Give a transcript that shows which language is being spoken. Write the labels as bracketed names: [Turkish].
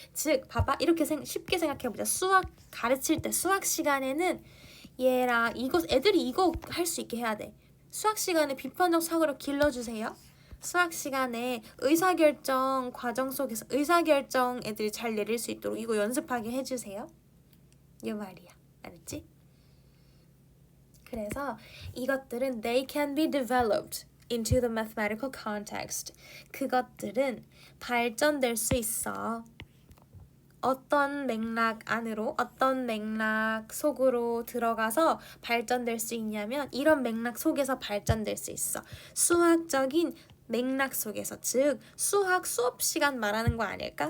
[Korean] 즉 봐봐 이렇게 쉽게 생각해보자. 수학 가르칠 때 수학 시간에는 얘라 이거 애들이 이거 할 수 있게 해야 돼. 수학 시간에 비판적 사고력 길러주세요. 수학 시간에 의사결정 과정 속에서 의사결정 애들이 잘 내릴 수 있도록 이거 연습하게 해주세요. 이 말이야. 알았지? [English] 그래서 이것들은 they can be developed into the mathematical context. [Korean] 그것들은 발전될 수 있어. 어떤 맥락 안으로, 어떤 맥락 속으로 들어가서 발전될 수 있냐면 이런 맥락 속에서 발전될 수 있어. 수학적인 맥락 속에서, 즉 수학 수업 시간 말하는 거 아닐까?